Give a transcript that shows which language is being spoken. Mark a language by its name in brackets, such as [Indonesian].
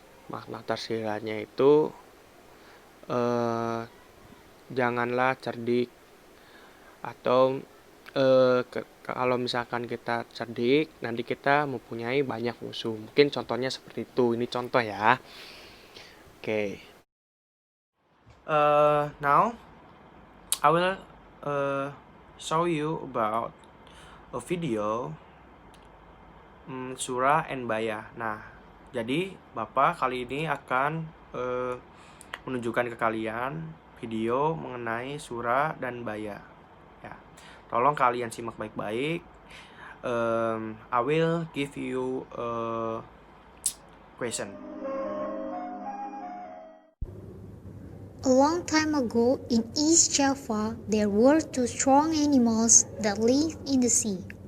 [Indonesian] Makna tersiratnya itu janganlah cerdik, atau kalau misalkan kita cerdik nanti kita mempunyai banyak musuh. Mungkin contohnya seperti itu. Ini contoh ya. Okay. [English] Now I will show you about a video Surah and Baya. [Indonesian] Nah, jadi Bapak kali ini akan menunjukkan ke kalian video mengenai Surah dan Baya. Ya, tolong kalian simak baik-baik. [English] I will give you a question. A long time ago in East Java, there were two strong animals that lived in the sea.